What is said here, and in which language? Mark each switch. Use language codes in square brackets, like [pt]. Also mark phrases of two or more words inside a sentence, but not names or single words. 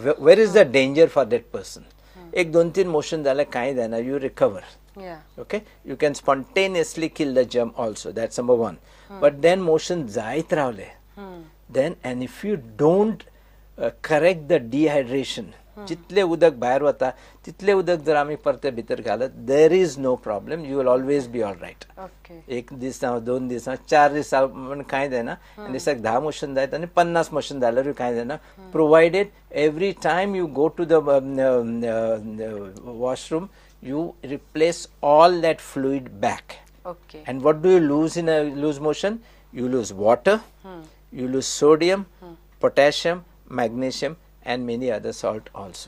[en] Where is the danger for that person? 1-2-3 motion [kok] zala kai dana, [en] you recover. Okay, you can spontaneously kill the germ also. That's number 1. But then motion [kok] zait ravle. [en] Then, and if you don't correct the dehydration, [kok] जितले उदक भायर वता तितले उदक जर आमी परते भितर घालत, [en] there is no problem, you will always be all right. [kok] 1 दीस 2 दीस 4 दीस म्हण कांय जायना, दिसाक 10 मोशन जायत आनी 50 मोशन जाल्यारूय कांय जायना, [en] provided every time you go to the washroom you replace all that fluid back. And what do you lose in a loose motion? You lose water, you lose sodium, potassium, magnesium, and many other salt also.